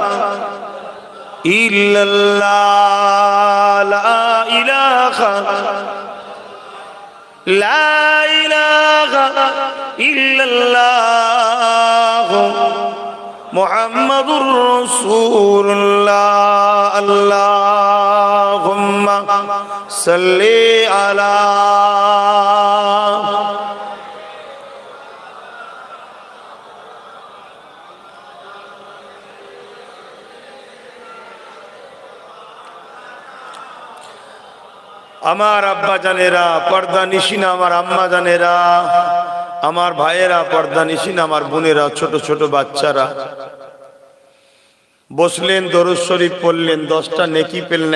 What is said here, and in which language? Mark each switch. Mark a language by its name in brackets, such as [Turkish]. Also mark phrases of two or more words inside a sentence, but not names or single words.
[Arabic] الا اللہ لا الہ لا الہ الا اللہ محمد رسول اللہ اللہم صلی علی [Bangla] আমার আব্বা জানেরা, পর্দা নিশিনা আমার আম্মা জানেরা, আমার ভাইয়েরা, পর্দা নিশিনা আমার বোনেরা, ছোট ছোট বাচ্চারা বসলেন, দরুদ শরীফ পড়লেন, 10টা নেকি পেলেন।